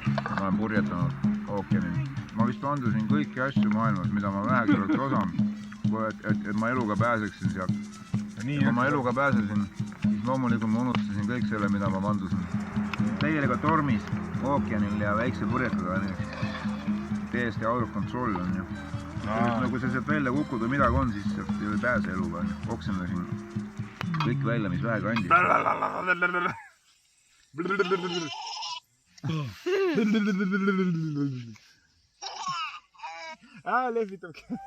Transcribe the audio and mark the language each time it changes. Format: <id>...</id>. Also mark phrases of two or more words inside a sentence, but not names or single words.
<et>Ma olen purjetanud ookeanil. Ma vist vandusin kõiki asju maailmas, mida ma vähegi oleks osanud, et ma eluga pääseksin sealt. Kui ma eluga pääsesin, siis loomulikult ma unustasin kõik selle, mida ma vandusin. Täielikult tormis ookeanil ja väikse purjetaga on täiesti</et> <en>out of control</en> <et>on ju. Kui sa sealt välja kukud või midagi on, siis sealt ei pääse eluga. Oksendasin kõik välja, mis vähegi andis. Lehvitabki.</et>